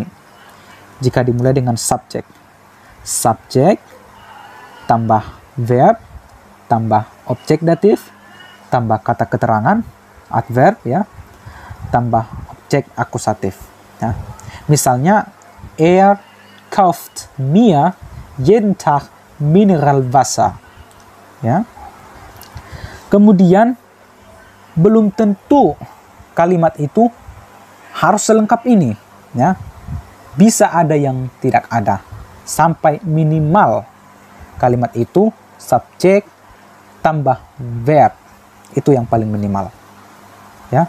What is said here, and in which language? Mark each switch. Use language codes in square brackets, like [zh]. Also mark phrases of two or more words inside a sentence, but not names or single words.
[id] Jika dimulai dengan subjek, subjek tambah verb tambah objek datif tambah kata keterangan adverb, ya, tambah objek akusatif, ya. [de] Misalnya kauft mir jeden Tag Mineralwasser, [id] ya. Kemudian belum tentu kalimat itu harus selengkap ini, ya. Bisa ada yang tidak ada, sampai minimal kalimat itu subjek tambah verb, itu yang paling minimal, ya.